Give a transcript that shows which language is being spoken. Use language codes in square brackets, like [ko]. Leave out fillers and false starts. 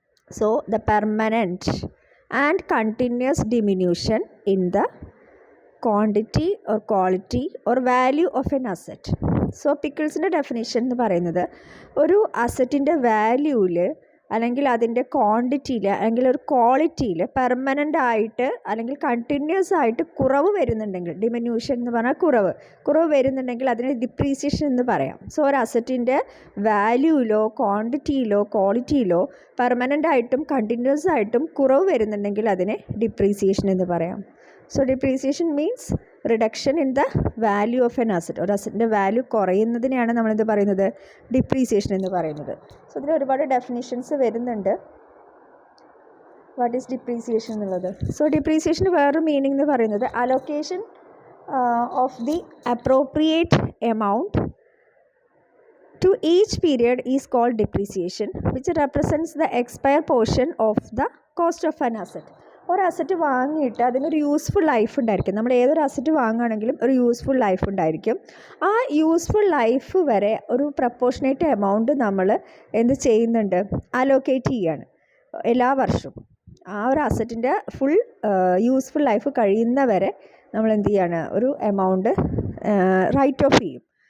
[en] So the permanent and continuous diminution in the quantity or quality or value of an asset. [ml] So പിക്കിൾസിൻ്റെ definition എന്ന് പറയുന്നത്, ഒരു അസറ്റിൻ്റെ വാല്യൂവിൽ അല്ലെങ്കിൽ അതിൻ്റെ ക്വാണ്ടിറ്റിയിൽ അല്ലെങ്കിൽ ഒരു ക്വാളിറ്റിയിൽ പെർമനൻ്റ് ആയിട്ട് അല്ലെങ്കിൽ കണ്ടിന്യൂസ് ആയിട്ട് കുറവ് വരുന്നുണ്ടെങ്കിൽ, ഡിമിന്യൂഷൻ എന്ന് പറഞ്ഞാൽ കുറവ് വരുന്നുണ്ടെങ്കിൽ അതിനെ ഡിപ്രീസിയേഷൻ എന്ന് പറയാം. സോ ഒരു അസറ്റിൻ്റെ വാല്യൂവിലോ ക്വാണ്ടിറ്റിയിലോ ക്വാളിറ്റിയിലോ പെർമനൻ്റ് ആയിട്ടും കണ്ടിന്യൂസ് ആയിട്ടും കുറവ് വരുന്നുണ്ടെങ്കിൽ അതിനെ ഡിപ്രീസിയേഷൻ എന്ന് പറയാം. [en] So depreciation means reduction in the value of an asset. [ml] ഒരു അസറ്റിൻ്റെ വാല്യൂ കുറയുന്നതിനെയാണ് നമ്മളിത് പറയുന്നത് ഡിപ്രീസിയേഷൻ എന്ന് പറയുന്നത്. സോ ഇതിൽ ഒരുപാട് ഡെഫിനിഷൻസ് വരുന്നുണ്ട്. [en] what is depreciation [ml] എന്നുള്ളത്? സോ ഡിപ്രീസിയേഷന് വേറൊരു മീനിങ് എന്ന് പറയുന്നത് [en] Allocation of the appropriate amount to each period is called depreciation, which represents the expired portion of the cost of an asset. [ml] ഒരു അസറ്റ് വാങ്ങിയിട്ട് അതിനൊരു യൂസ്ഫുൾ ലൈഫ് ഉണ്ടായിരിക്കും. നമ്മൾ ഏതൊരു അസറ്റ് വാങ്ങുകയാണെങ്കിലും ഒരു യൂസ്ഫുൾ ലൈഫ് ഉണ്ടായിരിക്കും. ആ യൂസ്ഫുൾ ലൈഫ് വരെ ഒരു പ്രപ്പോർഷനേറ്റ് എമൗണ്ട് നമ്മൾ എന്ത് ചെയ്യുന്നുണ്ട്, അലോക്കേറ്റ് ചെയ്യാണ് എല്ലാ വർഷവും. ആ ഒരു അസറ്റിൻ്റെ ഫുൾ യൂസ്ഫുൾ ലൈഫ് കഴിയുന്നവരെ നമ്മൾ എന്ത് ചെയ്യാണ്, ഒരു എമൗണ്ട് റൈറ്റ് ഓഫ് ചെയ്യും.